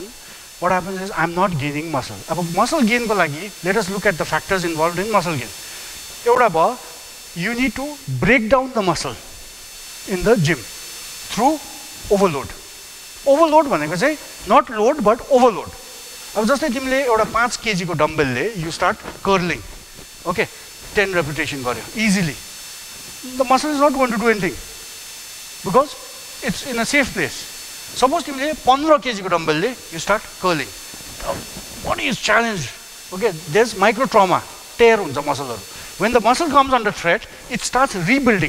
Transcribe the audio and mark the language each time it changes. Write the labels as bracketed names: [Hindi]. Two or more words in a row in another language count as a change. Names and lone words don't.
[English] What happens is I'm not gaining muscle. Ab muscle gain [Nepali] को लागि, [English] let us look at the factors involved in muscle gain. [Nepali] एउटा भा, [English] you need to break down the muscle in the gym through overload. Overload [Nepali] भनेको चाहिँ [English] not load but overload. [Nepali] अब जस्तै तिमीले एउटा 5 kg को dumbbell ले [English] you start curling. Okay, 10 repetition गर्यो easily. The muscle is not going to do anything because it's in a safe place. Suppose you 15 kg dumbbell, you start curling. Body is challenged. Okay, there's micro trauma, tear on the muscle. When the muscle comes under threat, it starts rebuilding.